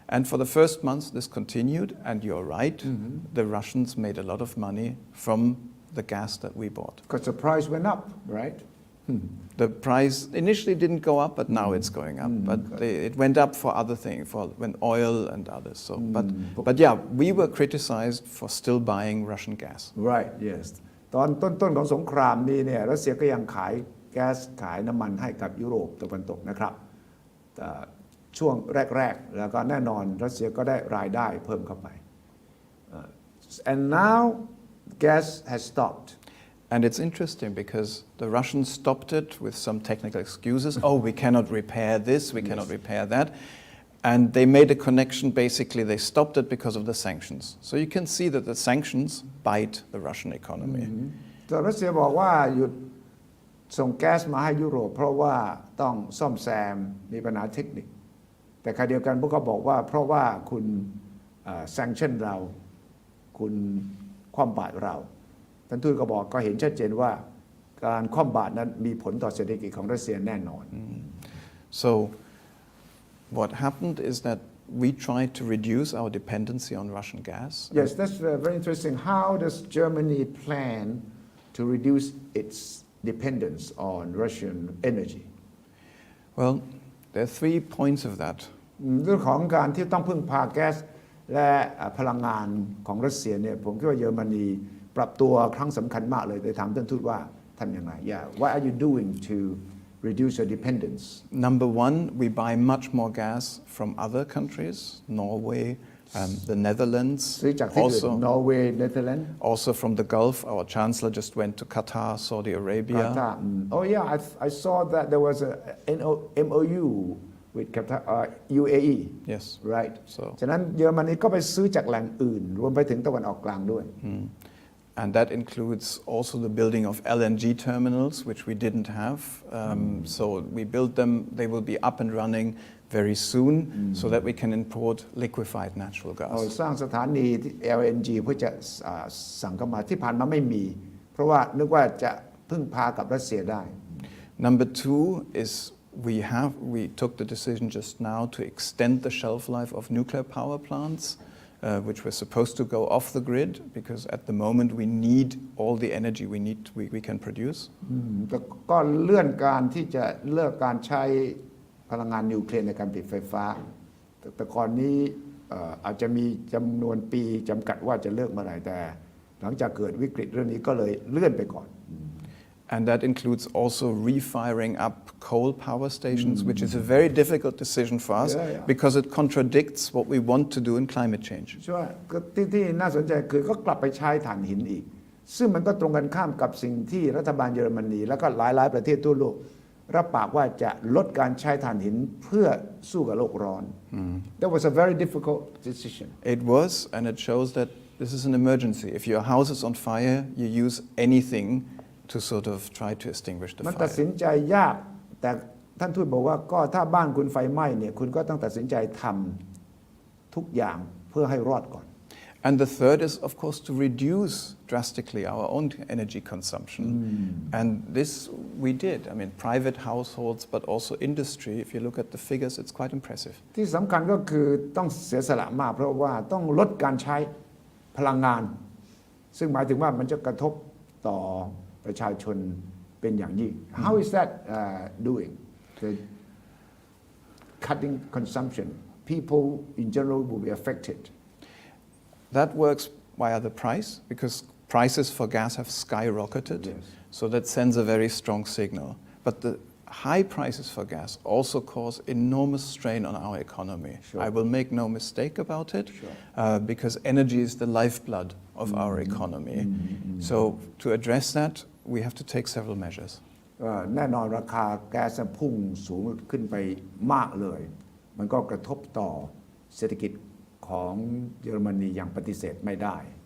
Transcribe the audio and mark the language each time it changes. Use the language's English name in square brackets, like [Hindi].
[English] And for the first months, this continued, and you're right, the Russians made a lot of money from the gas that we bought. Because the price went up, right? The price initially didn't go up, but now it's going up. But it went up for other things, for when oil and others. So, but yeah, we were criticized for still buying Russian gas. Right. Yes. [Thai] ตอนต้นของสงครามนี้เนี่ยรัสเซียก็ยังขายแก๊สขายน้ำมันให้กับยุโรปตะวันตกนะครับแต่ช่วงแรกๆแล้วก็แน่นอนรัสเซียก็ได้รายได้เพิ่มเข้าไป [English] and now gas has stopped. And it's interesting because the Russians stopped it with some technical excuses. Oh, we cannot repair this, we cannot repair that. And they made a connection, basically, they stopped it because of the sanctions. So you can see that the sanctions bite the Russian economy. [Thai] แต่รัสเซียบอกว่าหยุดส่งแก๊สมาให้ยุโรปเพราะว่าต้องซ่อมแซมมีปัญหาเทคนิคแต่ขณะเดียวกันพวกเขาบอกว่าเพราะว่าคุณsanction เราคุณคว่ำบาตรเราท่านทูตก็บอกก็เห็นชัดเจนว่าการคว่ำบาตรนั้นมีผลต่อเศรษฐกิจของรัสเซียแน่นอน [English] So what happened is that we tried to reduce our dependency on Russian gas. Yes, that's very interesting. How does Germany plan to reduce its dependence on Russian energy? Well, there are 3 points of that. [Thai] เรื่องของการที่ต้องพึ่งพาแก๊สและพลังงานของรัสเซียเนี่ยผมคิดว่าเยอรมนีปรับตัวครั้งสำคัญมากเลยโดยถามท่านทูตว่าทำยังไง [English] Yeah, what are you doing to reduce your dependence? Number 1, we buy much more gas from other countries, Norway, the Netherlands, [Thai] ซื้อจากที่อื่น Norway, Netherlands, [English] also from the Gulf. Our chancellor just went to Qatar, Saudi Arabia. Qatar. Oh yeah, I saw that there was a MOU with Qatar, UAE. Yes. Right. So. [Thai] ฉะนั้นเยอรมนีก็ไปซื้อจากแหล่งอื่นรวมไปถึงตะวันออกกลางด้วย [English] And that includes also the building of LNG terminals, which we didn't have. So we built them. They will be up and running very soon so that we can import liquefied natural gas. [Thai] สร้างสถานี LNG เพื่อจะสั่งเข้ามาที่ผ่านมาไม่มีเพราะว่านึกว่าจะพึ่งพากับรัสเซียได้ [English] Number 2 is we took the decision just now to extend the shelf life of nuclear power plants, which were supposed to go off the grid because at the moment we need all the energy we can produce. [Thai] ก็เลื่อนการที่จะเลิกการใช้พลังงานนิวเคลียร์ในการผลิตไฟฟ้าแต่ก่อนนี้อาจจะมีจำนวนปีจำกัดว่าจะเลิกเมื่อไหร่แต่หลังจากเกิดวิกฤตเรื่องนี้ก็เลยเลื่อนไปก่อน [English] And that includes also refiring up coal power stations, which is a very difficult decision for us because it contradicts what we want to do in climate change. [Thai] ใช่ที่น่าสนใจคือก็กลับไปใช้ถ่านหินอีกซึ่งมันก็ตรงกันข้ามกับสิ่งที่รัฐบาลเยอรมนีแล้วก็หลายประเทศทั่วโลกรับปากว่าจะลดการใช้ถ่านหินเพื่อสู้กับโลกร้อน [English] That was a very difficult decision. It was, and it shows that this is an emergency. If your house is on fire, you use anything to sort of try to extinguish the [Thai] มันตัดสิ [English] fire. [Thai] นใจยากแต่ท่านทูตบอกว่าก็ถ้าบ้านคุณไฟไหม้เนี่ยคุณก็ต้องตัดสินใจทำทุกอย่างเพื่อให้รอดก่อน [English] And the third is, of course, to reduce drastically our own energy consumption. And this we did. I mean, private households, but also industry. If you look at the figures, it's quite impressive. [Thai] ที่สำคัญก็คือต้องเสียสละมากเพราะว่าต้องลดการใช้พลังงาน ซึ่งหมายถึงว่ามันจะกระทบต่อประชาชนเป็นอย่างยิ่ง [English] How is that doing? The cutting consumption. People in general will be affected. That works via the price because prices for gas have skyrocketed. Yes. So that sends a very strong signal. But the high prices for gas also cause enormous strain on our economy. Sure. I will make no mistake about it, Sure. because energy is the lifeblood of our economy. So to address that, we have to take several measures. [Thai] แน่นอนราคาแก๊สพุ่งสูงขึ้นไปมากเลย มันก็กระทบต่อเศรษฐกิจของเยอรมนีอย่างปฏิเสธไม่ได้